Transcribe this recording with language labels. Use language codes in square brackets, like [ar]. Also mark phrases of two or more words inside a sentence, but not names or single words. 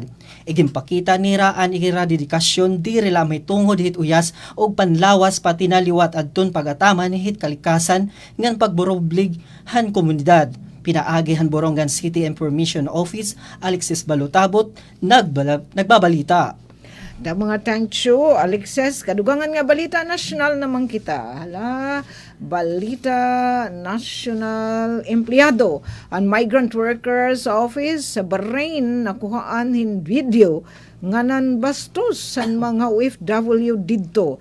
[war] Igimpakita nira ang iradedikasyon diri lamay tungod hit uyas og panlawas pati naliwat adton pagataman hit kalikasan ngan pagburoblig han komunidad. Pinaagi han Borongan City Information Office Alexis Balutabot nagbabalita. Da mga [en] thank you, [war] Alexis. Kadugangan nga balita national naman kita. Hala, balita national empleyado ang migrant workers office sa Bahrain nakuhaan hin video nganan bastos san mga OFW didto.